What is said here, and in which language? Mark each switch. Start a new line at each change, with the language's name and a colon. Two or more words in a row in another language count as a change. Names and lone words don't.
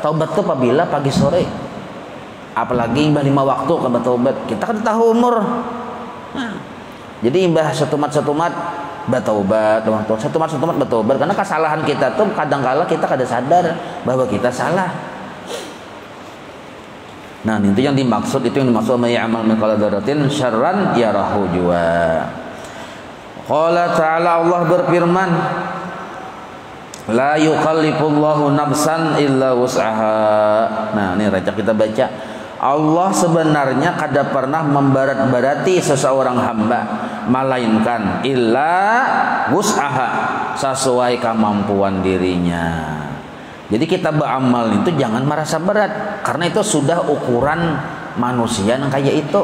Banjar: Taubat itu apabila pagi sore. Apalagi imbah 5 waktu kada bertaubat. Kita kan tahu umur. Nah, jadi imbah setumat bertaubat, setumat bertaubat, karena kesalahan kita tuh kadang-kala kita kada sadar bahwa kita salah. Nah, itu yang dimaksud,
Arabic: من يعمل مثقال ذرة شرا يره jua. قال تعالى,
Banjar: Allah berfirman,
Arabic: لا يكلف الله نفسا إلا وسعها.
Banjar: Nah, ini rajak kita baca. Allah sebenarnya kada pernah membarat-barati seseorang hamba, melainkan
Arabic: إلا وسعها,
Banjar: sesuai kemampuan dirinya. Jadi kita beramal itu jangan merasa berat, karena itu sudah ukuran manusia yang kayak itu.